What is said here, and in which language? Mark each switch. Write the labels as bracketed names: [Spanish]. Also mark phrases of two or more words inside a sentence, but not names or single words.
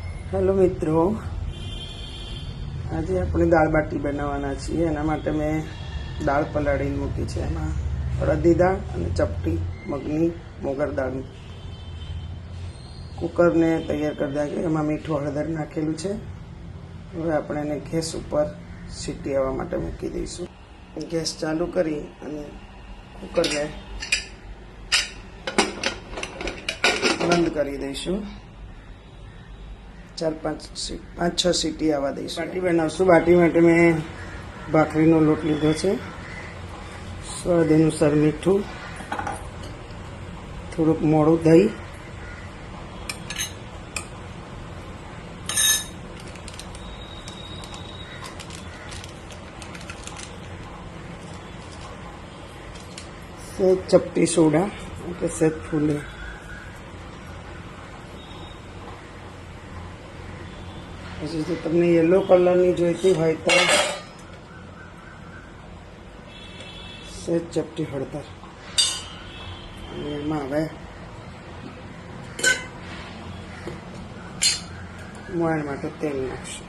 [Gujarati] હેલો મિત્રો, આજ આપણે દાળ બાટી બનાવવાના છીએ। એના માટે મેં દાળ પલાળીને મૂકી છે। એમાં અડદની દાળ અને ચપટી મગની મોગર દાળ કુકર ને તૈયાર કર દીધું। એમાં મીઠું હળદર નાખેલું છે। હવે આપણે એને ગેસ પર સીટી આવવા માટે મૂકી દઈશું। ગેસ ચાલુ કરી અને કુકર ને બંધ કરી દઈશું। 4-5-6 સીટી આવવા દઈશું। બાટી બનાવશું। બાટી માટે મેં ભાખરીનો લોટ લીધો છે। સ્વાદ અનુસાર મીઠું, થોડુંક મોળું દહીં, સેજ ચપટી સોડા એટલે સેજ ફૂલે। પછી જો તમને યલો કલરની જોઈતી હોય તો સેજ ચપટી હળદર અને એમાં હવે મોયણ માટે તેલ નાખશું।